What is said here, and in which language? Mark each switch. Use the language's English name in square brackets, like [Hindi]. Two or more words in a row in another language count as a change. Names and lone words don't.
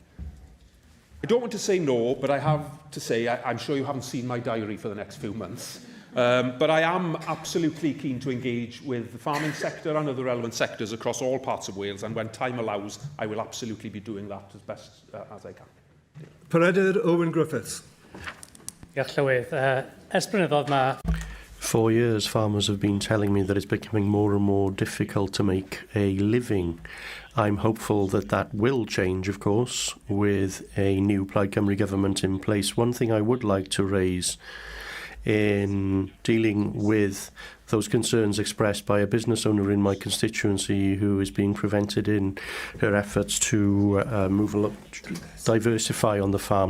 [English] I don't want to say no, but I have to say I'm sure you haven't seen my diary for the next few months. But I am absolutely keen to engage with the farming sector and other relevant sectors across all parts of Wales, and when time allows, I will absolutely be doing that as best as I can. Peredur Owen Griffiths. [Welsh] Diolch Llywydd. Ers blynyddoedd mae [English] 4 years, farmers have been telling me that it's becoming more and more difficult to make a living. I'm hopeful that that will change, of course, with a new Plaid Cymru government in place. One thing I would like to raise in dealing with those concerns expressed by a business owner in my constituency who is being prevented in her efforts to diversify on the farm.